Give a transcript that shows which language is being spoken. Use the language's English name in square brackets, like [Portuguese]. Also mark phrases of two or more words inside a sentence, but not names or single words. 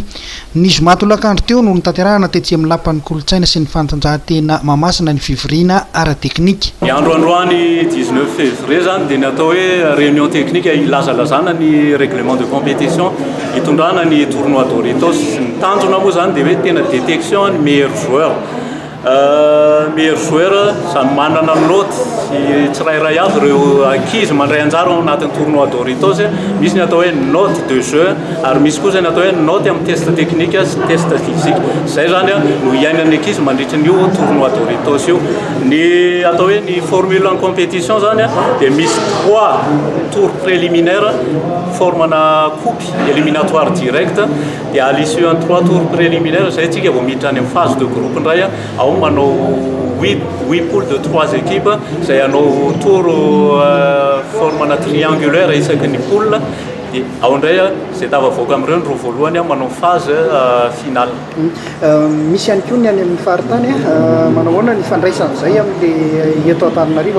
[Malagasy] Ny zoma tolakandro teo no nitanterahana tetsy amin'ny lapan'ny kolontsaina sy ny fantanjahantena Mahamasina ny fivoriana ara-teknika. Ny androandroany 19 février zany dia natao hoe [French] réunion technique [Malagasy] ilazalazana ny [French] règlement de compétition [Malagasy] hitondrana ny tournoi Doritos. Ny tanjona moa zany dia hoe tena détection ny [French] meilleur joueur. meilleur joueur [Malagasy] samy manana note tsirairay avy ireo ankizy mandray anjara ao anatin'ny tournoi Doritos. Misy ny atao hoe [French] note de jeu [Malagasy] ary misy kosa ny atao hoe note amin'ny [French] test technique [Malagasy] sy [French] test physique. [Malagasy] Zay zany no iainan'ny ankizy mandritra n'io tournoi Doritos io. Ny atao hoe ny [French] formule en compétition [Malagasy] zany dia misy 3 [French] tours préliminaires [Malagasy] formana [French] coupe éliminatoire direct [Malagasy] dia [French] à l'issue en 3 tours préliminaires [Malagasy] zay tsika vao miditra any amin'ny [French] phase de groupe [Malagasy] ndray ao manao 8 [French] poules de 3 équipes [Malagasy] zay anao tour formana triangulaire isaky ny poule dia ao indray zay tavavoaka amin'ireo ny roa voalohany manao [French] phase finale. [Malagasy] Misy ihany koa ny any amin'ny faritany manao ahoana ny fandraisan'izay amin'ilay eto Antananarivo?